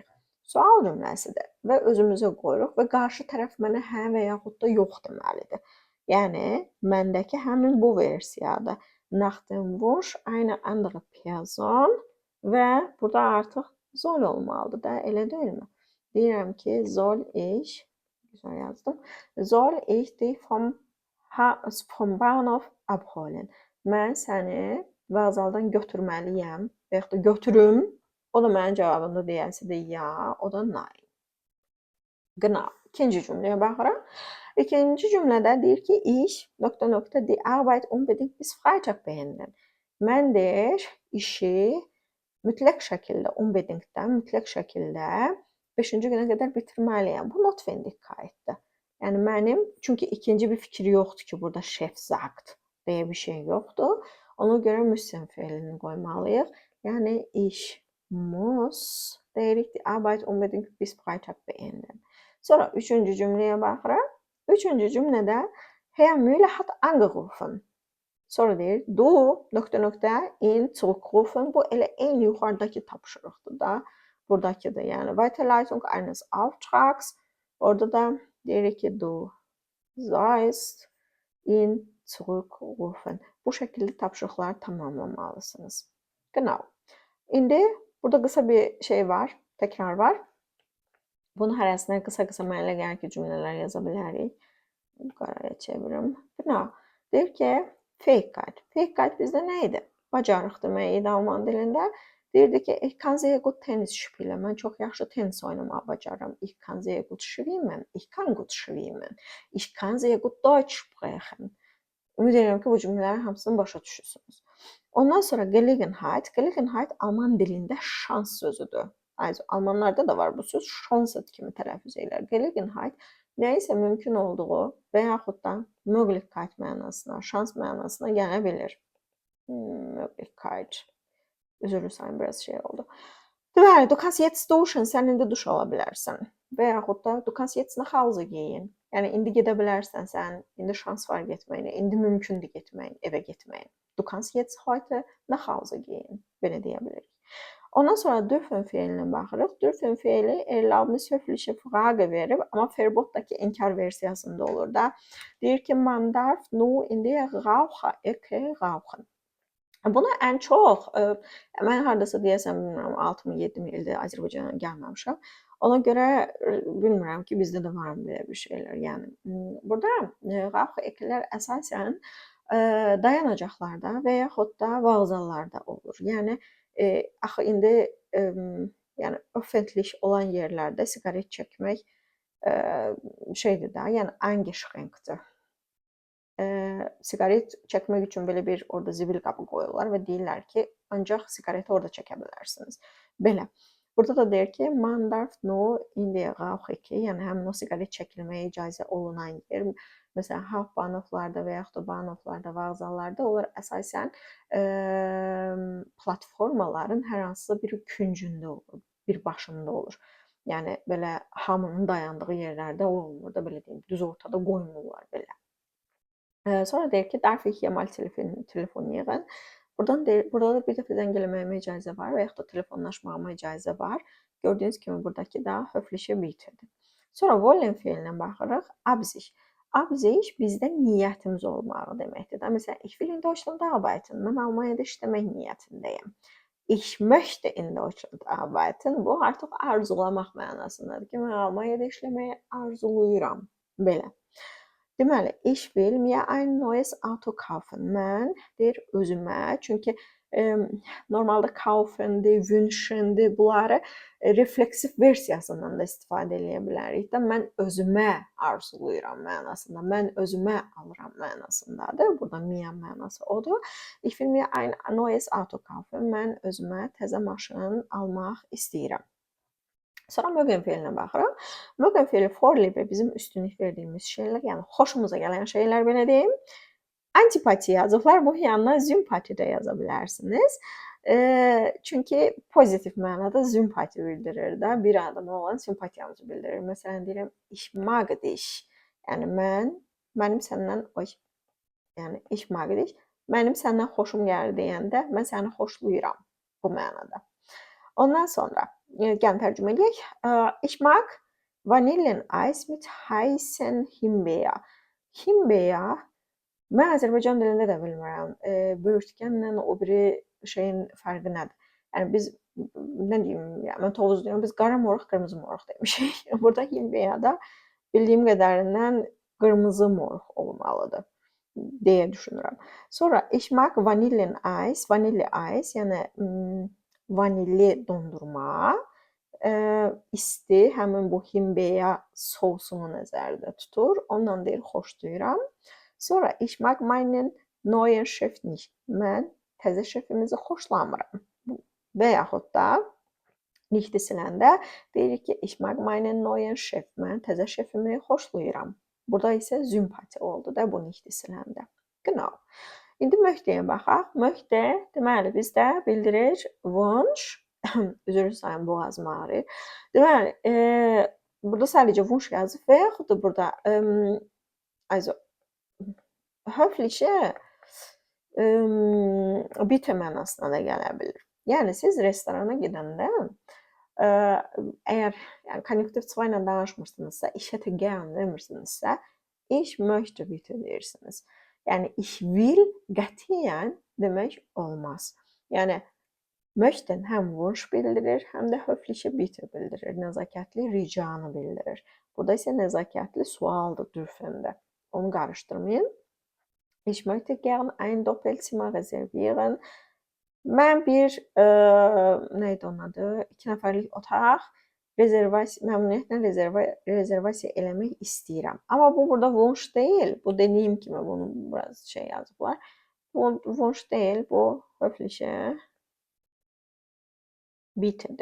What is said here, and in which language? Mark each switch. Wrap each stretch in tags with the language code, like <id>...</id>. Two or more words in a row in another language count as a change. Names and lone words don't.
<az>Sual cümləsidir və özümüzə qoyuruq və qarşı tərəf mənə hə və yaxud da yox deməlidir. Yəni, məndəki həmin bu versiyadır.</az> <de>Nach dem Wunsch eine andere Person</de> <az>və burada artıq soll olmalıdır da, elə deyilmi? Deyirəm ki,</az> <de>soll ich,</de> <az>güzel yazdım,</az> <de>soll ich dich vom Bahnhof abholen.</de> <az>Mən səni vağzaldan götürməliyəm və yaxud da götürüm O da mənim cavabımda deyəsidir ya, o da nein. Genau. İkinci cümleye baxırıq. İkinci cümlədə deyir ki, ich nöqtə nöqtə</az> <de>die Arbeit unbedingt bis Freitag beenden.</de> <az>Mən deyir, işi mütləq şəkildə, unbedingtdən mütləq şəkildə 5-ci günə qədər bitirməliyəm. Bu Notwendigkeitdir. Yəni mənim, çünki ikinci bir fikir yoxdur ki, burada</az> <de>Chef sagt</de> <az>deyə bir şey yoxdur. Ona görə müsəm feilini qoymalıyıq. Yəni</az> <de>ich muss</de> <az>deyirik</az> <de>die Arbeit unbedingt bis Freitag beenden.</de> <az>Sonra üçüncü cümləyə baxırıq. Üçüncü cümlədə</az> <de>Herr Müller hat angerufen.</de> <az>Sonra deyir, du nöqtə nöqtə</az> <de>in zurückrufen.</de> <az>Bu elə en yuxarıdakı tapşırıqdır da. Buradakidir. Yəni</az> <de>Weiterleitung eines Auftrags.</de> <az>Orada da deyirik ki,</az> <de>du sollst ihn zurückrufen.</de> <az>Bu şəkildə tapşırıqları tamamlamalısınız. Genau. İndi burada qısa bir şey var, təkrar var. Bunun hərəsindən qısa-qısa mənə elə gəlir ki, cümlələr yaza bilərik. Qaraya çevirim. Genau. Deyir ki, Fähigkeit. Fähigkeit bizdə nə idi? Bacarıq demək idi Alman dilində. Deyirdi ki,</az> <de>ich kann sehr gut Tennis spielen.</de> <az>Mən çox yaxşı tenis oynamağı bacarıram.</az> <de>Ich kann sehr gut schwimmen. Ich kann gut schwimmen. Ich kann sehr gut Deutsch sprechen.</de> <az>Ümid edirəm ki, bu cümlələrin hamısını başa düşürsünüz. Ondan sonra Gelegenheit. Gelegenheit Alman dilində şans sözüdür. Almanlarda da var bu söz. Chance kimi tələffüz edirlər. Gelegenheit nəyisə mümkün olduğu və yaxud da Möglichkeit mənasına, şans mənasına gələ bilir. Möglichkeit. Üzrlü sayın, biraz şey oldu. Deməli,</az> <de>du kannst jetzt duschen,</de> <az>sən indi duş ala bilərsən. Və yaxud da</az> <de>du kannst jetzt nach Hause gehen.</de> <az>Yəni indi gedə bilərsən sən, indi şans var getməyinə, indi mümkündür getməyin, evə getməyin.</az> <de>Du kannst jetzt heute nach Hause gehen.</de> <az>Belə deyə bilərik. Ondan sonra dürfen feiline baxırıq. Dürfen feili</az> <de>erlaubnis höfliche Frage</de> <az>verib, amma Verbotdakı inkar versiyasında olur da. Deyir ki,</az> <de>man darf nur in der Raucherecke rauchen.</de> <az>Buna ən çox, mən hardasa deyəsəm, bilmirəm, 6-7 ildir Azərbaycana gəlməmişəm. Ona görə bilmirəm ki, bizdə də var belə bir şeylər. Yəni, burada Rauchereckelər əsasən dayanacaqlarda və yaxud da vağzallarda olur. Yəni, axı indi yəni öffentlich olan yerlərdə siqaret çəkmək şeydir də, yəni eingeschränktir. Siqaret çəkmək üçün belə bir orada zibil qabı qoyurlar və deyirlər ki, ancaq siqareti orada çəkə bilərsiniz. Belə. Burada da deyir ki,</az> <de>man darf nur in der Rauchecke,</de> <az>yəni həmin o siqaret çəkilməyə icazə olunan yer, məsələn, Hauptbahnhoflarda və yaxud da Bahnhoflarda, vağzallarda onlar əsasən platformaların hər hansısa bir küncündə olur, bir başında olur. Yəni belə hamının dayandığı yerlərdə olmur da, belə deyim, düz ortada qoymurlar belə. Sonra deyir ki,</az> <de>darf ich hier mal telefonieren.</de> <az>Burada da bir dəfə zəng eləməyimə icazə var və yaxud da telefonlaşmağıma icazə var. Gördüyünüz kimi buradakı da höfliche bitirdi. Sonra wollen feilinə baxırıq. Absicht. Absicht bizdə niyyətimiz olmağı deməkdir. Məsələn,</az> <de>ich will in Deutschland arbeiten.</de> <az>Mən Almaniyada işləmək niyyətindəyəm.</az> <de>Ich möchte in Deutschland arbeiten.</de> <az>Bu artıq arzulamaq mənasındadır ki, mən Almaniyada işləməyi arzuluyuram. Belə. Deməli,</az> <de>ich will mir ein neues Auto kaufen.</de> <az>Mən deyir özümə, çünki normalda kaufendir, wünschendir, bunları refleksiv versiyasından da istifadə edə bilərik də. Mən özümə arzuluyuram mənasında, mən özümə alıram mənasındadır. Burada mir mənası odur.</az> <de>Ich will mir ein neues Auto kaufen.</de> <az>Mən özümə təzə maşın almaq istəyirəm. Sonra mögen feilinə baxırıq. Mögen feili vorliebe bizim üstünlük verdiyimiz şeylər, yəni xoşumuza gələn şeylər belə deyim. Antipati yazıblar, bu yanına sympati də yaza bilərsiniz. Çünki pozitiv mənada sympati bildirir də, bir adama olan simpatiyamızı bildirir. Məsələn, deyirəm,</az> <de>ich mag dich.</de> <az>Yəni mənim səndən, yəni</az> <de>ich mag dich,</de> <az>mənim səndən xoşum gəlir deyəndə, mən səni xoşluyuram bu mənada. Ondan sonra gəlin tərcümə edək.</az> <de>Ich mag Vanilleneis mit heißen Himbeer.</de> <az>Himbeer, mən Azərbaycan dilində də bilmirəm. Böyürtkənlə o biri şeyin fərqi nədir? Yəni biz, nə deyim, mən tovuz deyirəm, biz qara moruq, qırmızı moruq demişik. Burada Himbeer'da bildiyim qədərindən qırmızı moruq olmalıdır deyə düşünürəm.</az> <de>Sonra ich mag Vanilleneis, vanilli ice,</de> <az>yəni vanilli dondurma, isti, həmin bu himbeya sosunu nəzərdə tutur. Ondan deyir xoşlayıram.</az> <de>Sonra ich mag meinen neuen Chef nicht.</de> <az>Mən təzə şefimizi xoşlamıram. Və yaxud da nicht siləndə deyirik ki,</az> <de>ich mag meinen neuen Chef.</de> <az>Mən təzə şefimi xoşlayıram. Burada isə sympati oldu da bu nicht siləndə. Genau. İndi möhtəyə baxaq. Möhtə deməli bizdə bildirir Wunsch. Üzr istəyirəm, boğazım ağrıyır. Deməli, burada sadəcə Wunsch yazıb və yaxud da burada</az> <de>also höfliche bitte</de> <az>mənasına da gələ bilər. Yəni siz restorana gedəndə əgər yəni konjunktiv 2 ilə danışmırsınızsa,</az> <de>ich hätte gern</de> <az>demirsinizsə,</az> <de>ich möchte bitte</de> <az>deyirsiniz. Yəni</az> <de>ich will</de> <az>qətiyyən demək olmaz. Yəni möchten həm wunsch bildirir, həm də</az> <de>höfliche bitte</de> <az>bildirir. Nəzakətli ricanı bildirir. Burada isə nəzakətli sualdır dürfəndə. Onu qarışdırmayın.</az> <de>Ich möchte gern ein Doppelzimmer reservieren.</de> <az>Mən bir neydi onun adı? 2 nəfərlik otaq məmnuniyyətlə rezervasiya eləmək istəyirəm. Amma bu burada wunsch deyil. Bu dediyim kimi bunu biraz şey yazıblar. Bu wunsch deyil, bu</az> <de>höfliche bittedir.</de>